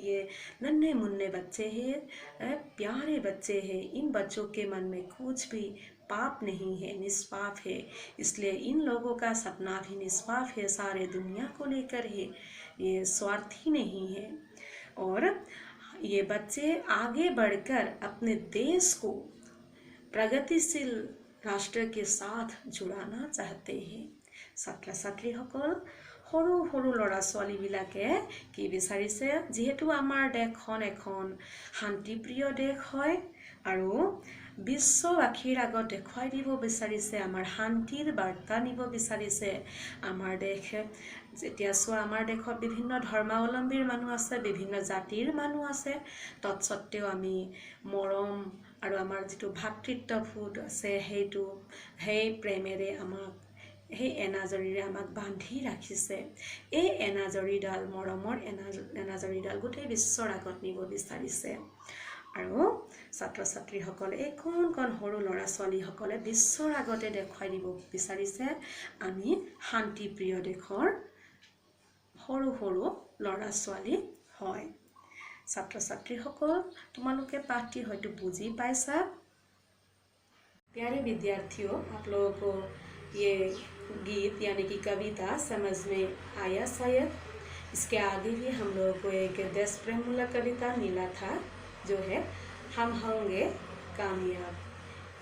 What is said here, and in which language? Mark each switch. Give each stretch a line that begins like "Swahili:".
Hindi: ये नन्हे मुन्ने बच्चे हैं, प्यारे बच्चे हैं, इन बच्चों के मन में कुछ भी पाप नहीं है, निष्पाप है, इसलिए इन लोगों का सपना भी निष्पाप है, सारे दुनिया को लेकर है, ये स्वार्थी नहीं है। और ये बच्चे आगे बढ़कर अपने देश को प्रगतिशील राष्ट्र के साथ जुड़ाना चाहते हैं।
Assamese: ছাত্ৰ ছাত্ৰীসকল, সৰু সৰু ল'ৰা ছোৱালীবিলাকে কি বিচাৰিছে, যিহেতু আমাৰ দেশখন এখন শান্তিপ্ৰিয় দেশ হয় আৰু বিশ্ববাসীৰ আগত দেখুৱাই দিব বিচাৰিছে, আমাৰ শান্তিৰ বাৰ্তা নিব বিচাৰিছে। আমাৰ দেশ যেতিয়া চোৱা, আমাৰ দেশত বিভিন্ন ধৰ্মাৱলম্বীৰ মানুহ আছে, বিভিন্ন জাতিৰ মানুহ আছে, তৎসত্ত্বেও আমি মৰম আৰু আমাৰ যিটো ভাতৃত্ববোধ আছে, সেই প্ৰেমেৰে আমাক সেই এনাজৰীৰে আমাক বান্ধি ৰাখিছে। এই এনাজৰীডাল মৰমৰ এনাজৰীডাল গোটেই বিশ্বৰ আগত নিব বিচাৰিছে। আৰু ছাত্ৰ ছাত্ৰীসকলে এই কণ সৰু ল'ৰা ছোৱালীসকলে বিশ্বৰ আগতে দেখুৱাই দিব বিচাৰিছে আমি শান্তিপ্ৰিয় দেশৰ সৰু সৰু ল'ৰা ছোৱালী হয়। ছাত্ৰ ছাত্ৰীসকল, তোমালোকে পাঠটি হয়তো বুজি পাইছা।
Hindi: प्यारे विद्यार्थियों, आप लोगों को ये गीत यानी कि कविता समझ में आया शायद। इसके आगे भी हम लोगों को एक देश प्रेम मूलक कविता मिला था जो है हम होंगे कामयाब।